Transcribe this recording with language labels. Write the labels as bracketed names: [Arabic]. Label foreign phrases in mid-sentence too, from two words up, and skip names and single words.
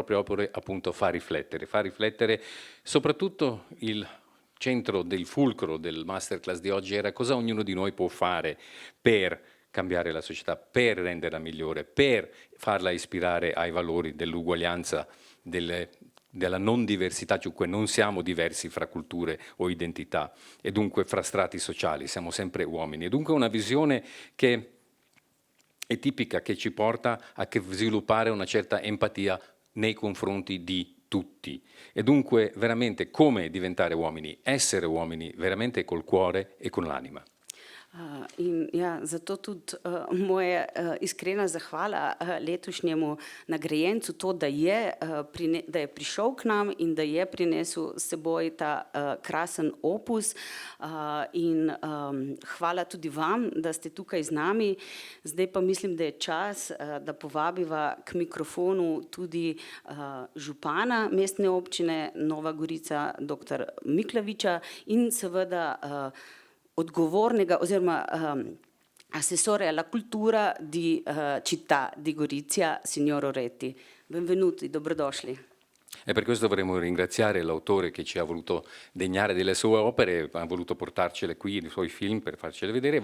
[Italian] proprie opere appunto fa riflettere soprattutto il centro del fulcro del masterclass di oggi era cosa ognuno di noi può fare per cambiare la società, per renderla migliore, per farla ispirare ai valori dell'uguaglianza, della non diversità, cioè non siamo diversi fra culture o identità e dunque fra strati sociali, siamo sempre uomini. E dunque una visione che è tipica, che ci porta a sviluppare una certa empatia nei confronti di tutti. E dunque veramente come diventare uomini, essere uomini veramente col cuore e con l'anima. [Slovenian] In ja, zato tudi moja iskrena zahvala letošnjemu nagrajencu, to, da je prišel k nam in da je prinesel s seboj ta krasen opus in hvala tudi vam, da ste tukaj z nami. Zdaj pa mislim, da je čas, da povabiva k mikrofonu tudi župana mestne občine Nova Gorica, dr. Miklaviča in seveda odgovornega oziroma [Italian] assessore alla cultura di città di Gorizia, signor Oretti. Benvenuti, dobrodošli. E per questo vorremmo ringraziare l'autore che ci ha voluto degnare delle sue opere, ha voluto portarcele qui, i suoi film, per farcele vedere.